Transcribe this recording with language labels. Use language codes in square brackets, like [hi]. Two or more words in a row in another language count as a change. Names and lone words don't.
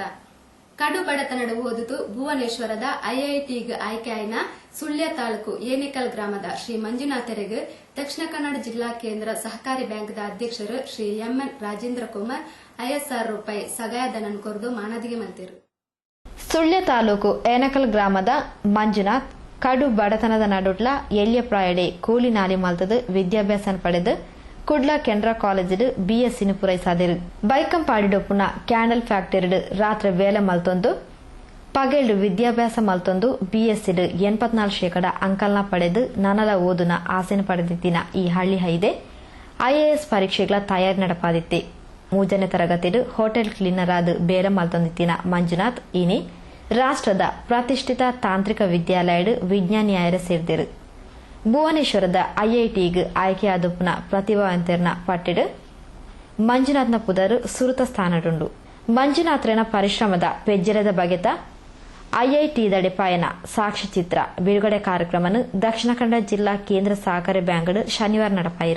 [tcy] ಕಡು ಬಡತನದ ಓದುತ್ತು ಭುವನೇಶ್ವರದ ಐಐಟಿಗೆ ಆಯ್ಕೆಯಾಯಿನ ಸುಳ್ಯ ತಾಲೂಕು ಏನೇಕಲ್ ಗ್ರಾಮದ ಶ್ರೀ ಮಂಜುನಾಥರಿಗೆ ದಕ್ಷಿಣ ಕನ್ನಡ ಜಿಲ್ಲಾ ಕೇಂದ್ರ ಸಹಕಾರಿ ಬ್ಯಾಂಕ್ದ ಅಧ್ಯಕ್ಷರು ಶ್ರೀ ಎಂಎನ್ ರಾಜೇಂದ್ರ ಕುಮಾರ್ 50,000 ರೂಪಾಯಿ ಸಹಾಯಧನ ಕೊರದು ಮಾನದಿಗೆ ಮಲ್ತಿರು. ಸುಳ್ಯ ತಾಲೂಕು ಏನೇಕಲ್ ಗ್ರಾಮದ ಮಂಜುನಾಥ್ ಕಡು ಬಡತನದ ನಡುಟ್ಲ ಎಳ್ಯ ಪ್ರಾಯಡೆ ಕೂಲಿ ನಾಲಿ ಮಲ್ತದು ವಿದ್ಯಾಭ್ಯಾಸ ಪಡೆದು ಕುಡ್ಲ ಕೆನರಾ ಕಾಲೇಜ್ BSc ಪೂರೈಸಾದಿರು. ಬೈಕಂ ಪಾಡಿಡೊಪ್ಪುನ ಕ್ಯಾಂಡಲ್ ಫ್ಯಾಕ್ಟರಿ ರಾತ್ರಿ ವೇಳೆ ಮಲ್ತೊಂದು ಪಗೇಳು ವಿದ್ಯಾಭ್ಯಾಸ ಮಲ್ತೊಂದು BSc 84% ಅಂಕಲ್ನ ಪಡೆದು ನನಲ ಓದುನ ಆಸೆನ ಪಡೆದಿತ್ತಿನ ಈ ಹಳ್ಳಿ ಹೈದೆ IAS ಪರೀಕ್ಷೆಗಳ ತಯಾರಿ ನಡಪಾದಿತ್ತೆ. 3ನೇ ತರಗತಿಡು ಹೋಟೆಲ್ ಕ್ಲೀನರ್ ಆದ ಬೇರೆ ಮಲ್ತೊಂದಿತ್ತಿನ ಮಂಜುನಾಥ್ ಇನಿ ರಾಷ್ಟ್ರದ ಪ್ರತಿಷ್ಠಿತ ತಾಂತ್ರಿಕ ವಿದ್ಯಾಲಯದ ವಿಜ್ಞಾನಿಯಾಯರ ಸೇರಿದರು. ಭುವನೇಶ್ವರದ IITಗೆ ಆಯ್ಕೆಯಾದಪ್ಪನ ಪ್ರತಿಭಾವಂತರನ್ನ ಪಟ್ಟಿಡು ಮಂಜುನಾಥ್ನ ಪುದರು ಸುರುತ ಸ್ಥಾನಡುಂಡು. ಮಂಜುನಾಥ್ರನ ಪರಿಶ್ರಮದ ಪೆಜ್ಜರದ ಬಗೆತ ಐಐಟಿ ದಡಿಪಾಯನ ಸಾಕ್ಷ್ಯಚಿತ್ರ ಬಿಡುಗಡೆ ಕಾರ್ಯಕ್ರಮವನ್ನು ದಕ್ಷಿಣ ಕನ್ನಡ ಜಿಲ್ಲಾ ಕೇಂದ್ರ ಸಹಕಾರಿ ಬ್ಯಾಂಕ್ ಶನಿವಾರ ನಡಪಾಯಿರು.